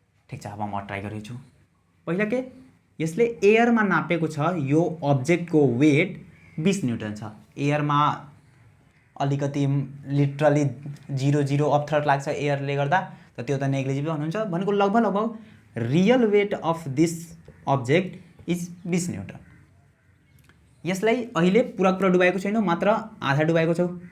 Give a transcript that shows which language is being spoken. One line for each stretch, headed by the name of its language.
Nepali: ठिक छ, अब म ट्राई गरेको छु। पहिला के, यसले एयरमा नापेको छ, यो अब्जेक्टको वेट 20 न्युटन छ। एयरमा अलिकति लिटरली 0 अपथ्रस्ट लाग्छ एयरले गर्दा, त त्यो त नेग्लिजिबल हुनुहुन्छ भनेको। लगभग
English: Real weight of this object is 20 newton.
Nepali: यसलाई अहिले पुरा डुबाएको छैन, मात्र आधा डुबाएको छौ।